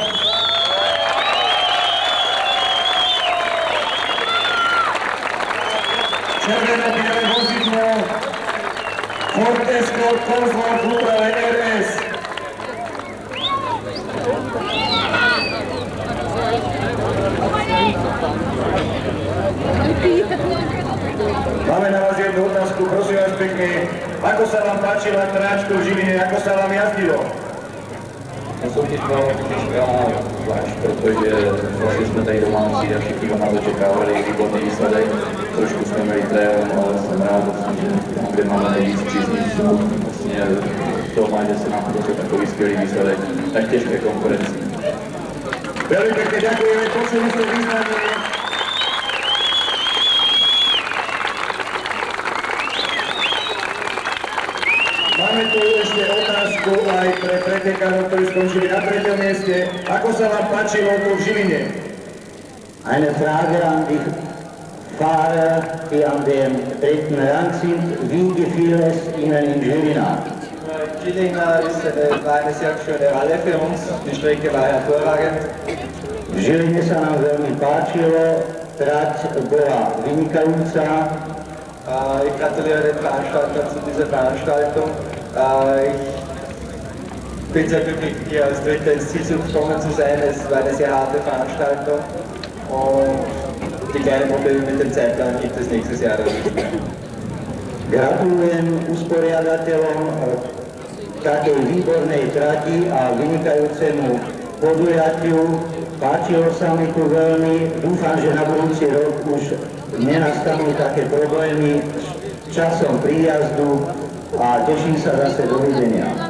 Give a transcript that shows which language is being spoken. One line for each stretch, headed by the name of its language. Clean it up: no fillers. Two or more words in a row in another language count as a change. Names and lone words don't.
Slovak: Červeno-biele vozidlo Ford Escort Cosworth Plurale RS. Máme na vás jednu otázku, prosím vás pekne. Ako sa vám páčila tráčka v Žiline, ako sa vám jazdilo?
Czech: Na soutěž byla skvělá, zvlášť protože vlastně jsme tady domácí a všichni od nás očekávali výborný výsledek. Trošku jsme měli trail, ale jsem rád, kde máme nejvíc příznivců. Vlastně to má, že se nám podařil takový skvělý výsledek, tak těžké konkurenci.
Slovak: Veľmi pekne ďakujeme, počuli ste význanie. Máme tu ešte otázku aj pre pretekárov, ktorí skončili na 3. mieste. Ako sa vám páčilo tu v Žiline?
German: Eine Frage an die Fahrer, die an dem 3. Rang sind. Wie gefiel es Ihnen in Žilina? Žilina war eine sehr schöne Halle für uns, die Strecke war hervorragend.
Slovak: V Žiline sa nám veľmi páčilo, trať bola vynikajúca.
German: Ich gratuliere den Veranstaltern zu dieser Veranstaltung. Ich bin sehr glücklich, hier als Dritter ins Ziel gekommen zu sein. Es war eine sehr harte Veranstaltung und die kleinen Probleme mit dem Zeitplan gibt es nächstes Jahr.
Slovak: Gratulujem usporiadateľom takej výbornej trati a vynikajúcemu podujatiu. Páčilo sa mi tu veľmi. Dúfam, že na budúci rok už nenastanú také problémy s časom príjazdu a teším sa zase dovidenia.